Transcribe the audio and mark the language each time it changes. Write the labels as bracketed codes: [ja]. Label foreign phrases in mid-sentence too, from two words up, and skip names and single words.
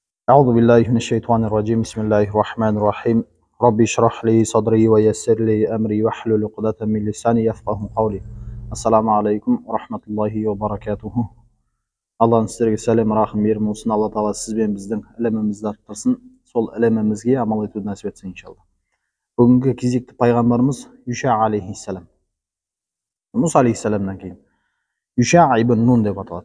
[ar] أعوذ بالله من الشيطان الرجيم بسم الله الرحمن الرحيم ربي اشرح لي صدري ويسر لي أمري واحلل عقدة من لساني يفقهوا قولي. السلام عليكم رحمة الله وبركاته. [kk] Алланың сіздерге сәлем рахым мейірім болсын. Алла тағала сіз бен біздің ілімімізді арттырсын, сол ілімімізге амал етуді нәсіп етсін иншалла. Бүгінгі кезекті пайғамбарымыз Юша алейхиссалам. Мұса алейхиссаламнан кейін Юша ибн Нун деп аталады.